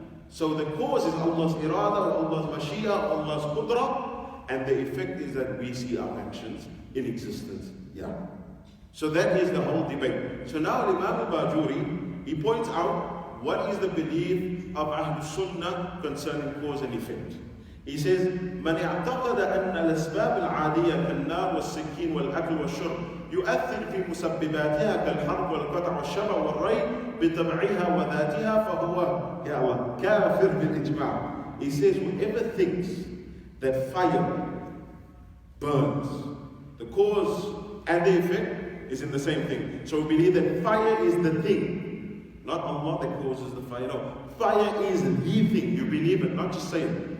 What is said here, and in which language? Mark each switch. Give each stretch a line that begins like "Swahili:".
English: So the cause is Allah's irada, or Allah's mashia, Allah's qudra, and the effect is that we see our actions in existence. Yeah. So that is the whole debate. So now Imam al-Bajuri, he points out what is the belief of Ahlus Sunnah concerning cause and effect. He says,
Arabic: من اعتقد أن الأسباب العادية كالنار والسكين والأكل والشرب يؤثر في مسبباتها كالحرب والقطع والشبع والري بطبعها وذاتها فهو يا الله كافر بالإجماع.
English: He says, whoever thinks that fire burns, the cause and the effect is in the same thing. So we believe that fire is the thing, not Allah that causes the fire. No, fire is the thing. You believe it, not just say it.